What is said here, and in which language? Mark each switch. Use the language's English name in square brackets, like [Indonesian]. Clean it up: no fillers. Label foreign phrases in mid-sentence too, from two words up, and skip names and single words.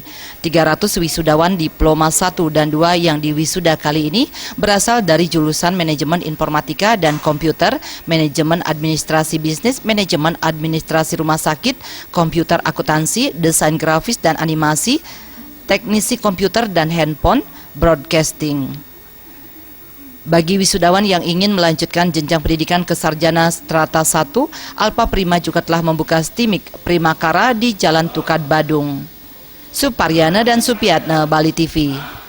[Indonesian] 300 wisudawan Diploma 1 dan 2 yang diwisuda kali ini berasal dari jurusan Manajemen Informatika dan Komputer, Manajemen Administrasi Bisnis, Manajemen Administrasi Rumah Sakit, Komputer Akuntansi, Desain Grafis dan Animasi, Teknisi Komputer dan Handphone, Broadcasting. Bagi wisudawan yang ingin melanjutkan jenjang pendidikan ke sarjana strata 1, Alfa Prima juga telah membuka Stimik Primakara di Jalan Tukad Badung. Suparyana dan Supiatna, Bali TV.